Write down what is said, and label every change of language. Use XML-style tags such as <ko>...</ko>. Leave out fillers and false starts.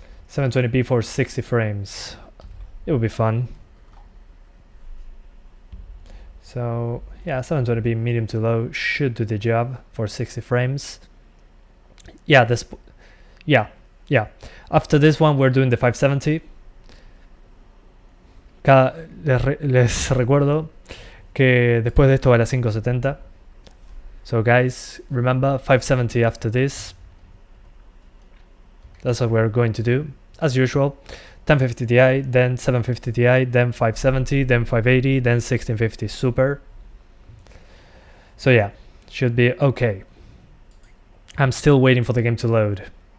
<en>720p for 60 frames. It would be fun. So yeah, 720p medium to low should do the job for 60 frames. Yeah, after this one we're doing the 570.</en> <es>Les recuerdo que después de esto va la 570.</es> <en>So guys, remember 570 after this. That's what we're going to do. As usual, 1050 Ti, then 750 Ti, then 570, then 580, then 1650 Super. So yeah, should be okay. I'm still waiting for the game to load.</en>